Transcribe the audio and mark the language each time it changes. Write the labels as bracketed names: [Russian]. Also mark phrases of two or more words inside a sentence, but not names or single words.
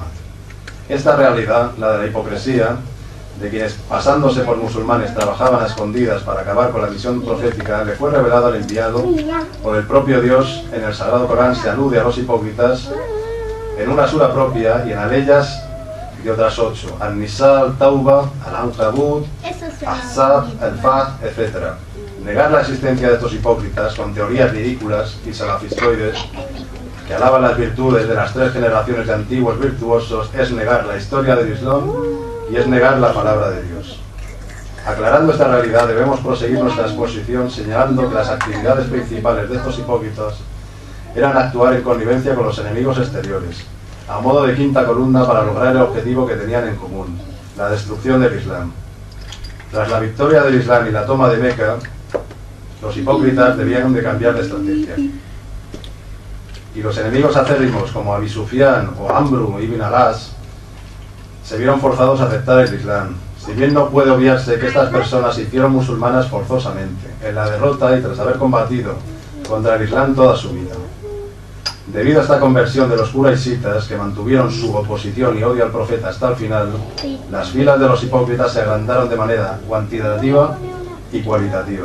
[Spanish] Esta realidad, la de la hipocresía, de quienes pasándose por musulmanes trabajaban a escondidas para acabar con la misión profética, le fue revelado al enviado por el propio Dios. En el Sagrado Corán se alude a los hipócritas en una sura propia y en aleyas de otras 8, An-Nisa, Al-Tauba, Al-Ankabut, Ahzab, Al-Fath, etc. Negar la existencia de estos hipócritas con teorías ridículas y salafistoides que alaban las virtudes de las 3 generaciones de antiguos virtuosos es negar la historia del Islam y es negar la palabra de Dios. Aclarando esta realidad, debemos proseguir nuestra exposición señalando que las actividades principales de estos hipócritas eran actuar en connivencia con los enemigos exteriores, a modo de quinta columna para lograr el objetivo que tenían en común, la destrucción del Islam. Tras la victoria del Islam y la toma de Meca, los hipócritas debían de cambiar de estrategia. Y los enemigos acérrimos como Abi Sufyan o Amru ibn al-As se vieron forzados a aceptar el Islam, si bien no puede obviarse que estas personas se hicieron musulmanas forzosamente. En la derrota y tras haber combatido contra el Islam toda su vida. Debido a esta conversión de los quraishitas, que mantuvieron su oposición y odio al profeta hasta el final, las filas de los hipócritas se agrandaron de manera cuantitativa y cualitativa.